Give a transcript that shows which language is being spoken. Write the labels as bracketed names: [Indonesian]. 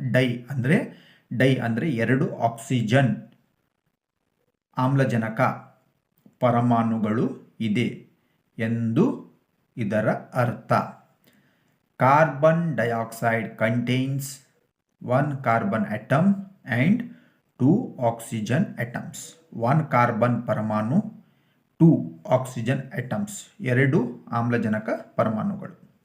[Kannada] Dye ಅಂದರೆ 2 oxygen ಆಮ್ಲಜನಕ ಪರಮಾಣುಗಳು ಇದೆ ಎಂದು ಇದರ ಅರ್ಥ. [English] Carbon dioxide contains 1 carbon atom and 2 oxygen atoms. [Kannada] 1 carbon ಪರಮಾಣು, [English] 2 oxygen atoms, [Kannada] 2 ಆಮ್ಲಜನಕ ಪರಮಾಣುಗಳು.